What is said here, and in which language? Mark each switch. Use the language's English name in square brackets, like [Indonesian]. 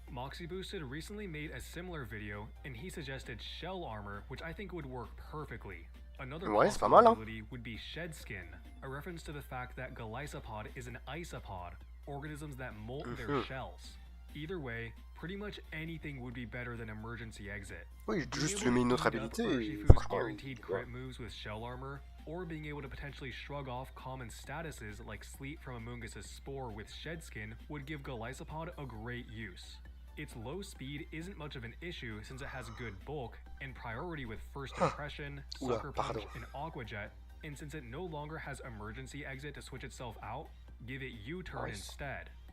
[English] Moxie Boosted recently made a similar video, and he suggested Shell Armor, which I think would work perfectly. Another possibility would be Shed Skin, a reference to the fact that Golisopod is an isopod, organisms that molt their shells. Either way, pretty much anything would be better than Emergency Exit. [French] Oui, juste lui met une autre habilité. [English] Guaranteed crit moves with Shell Armor, or being able to potentially shrug off common statuses like Sleep from Amoonguss' Spore with Shed Skin would give Golisopod a great use. Its low speed isn't much of an issue since it has good bulk and priority with First Impression, Sucker Punch, and Aqua Jet, and since it no longer has Emergency Exit to switch itself out, give it U-Turn instead.